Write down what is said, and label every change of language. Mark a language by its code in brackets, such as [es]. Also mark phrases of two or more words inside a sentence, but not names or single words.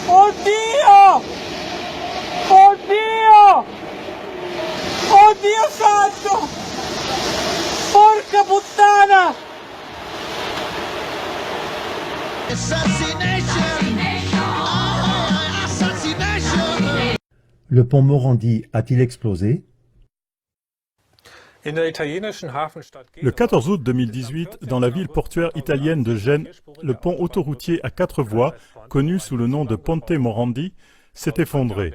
[it] Dio! Oh Dio! Oh Dio santo! Porca puttana! [fr] Le pont Morandi a-t-il explosé? Le 14 août 2018, dans la ville portuaire italienne de Gênes, le pont autoroutier à 4 voies, connu sous le nom de Ponte Morandi, s'est effondré.